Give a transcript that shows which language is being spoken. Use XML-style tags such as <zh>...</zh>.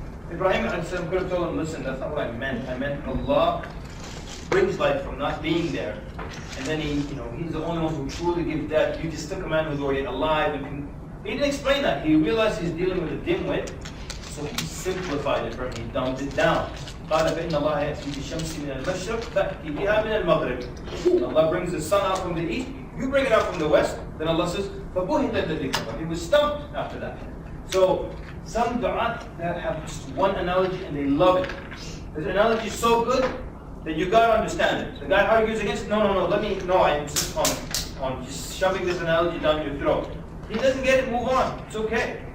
<en>Ibrahim could have told him, listen, that's not what I meant. I meant Allah brings life from not being there. And then he's the only one who truly gives death. You just took a man who's already alive. And he didn't explain that. He realized he's dealing with a dimwit. So he simplified it for him. He dumbed it down.</en> <ar>قال فإن الله يأتي بالشمس من المشرق فأتي بها من المغرب.</ar> <en>Allah brings the sun out from the east. You bring it out from the west. Then Allah says,</en> <ar>فبهت الذي كفر.</ar> <en>He was stumped after that. So some du'at that have just one analogy and they love it. The analogy is so good that you gotta understand it. The guy argues against it. No, I insist on just shoving this analogy down your throat. He doesn't get it. Move on. It's okay.</en>